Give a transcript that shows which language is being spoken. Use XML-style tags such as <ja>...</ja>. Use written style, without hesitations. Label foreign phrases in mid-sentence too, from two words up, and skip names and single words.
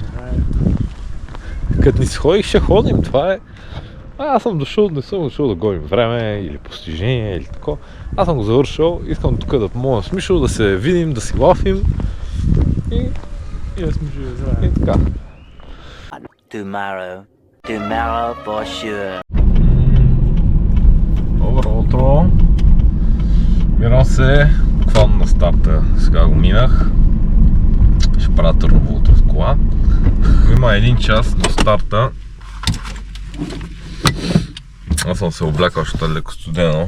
<bg>Като ни си ходих, ще ходим, това е... Аз съм дошъл, не съм дошъл да гоним време или постижение или тако. Аз съм го завършил, искам тук да помогна с Мишо, да се видим, да си лафим и да сме живи, здраве. И така.</bg> <en>Tomorrow for sure.</en> <bg>Добро утро. Мирам се буквално на старта. Сега го минах. Ще правя Търново утре с кола. Има един час до старта. Аз съм се облякал, защото е леко студено.</bg>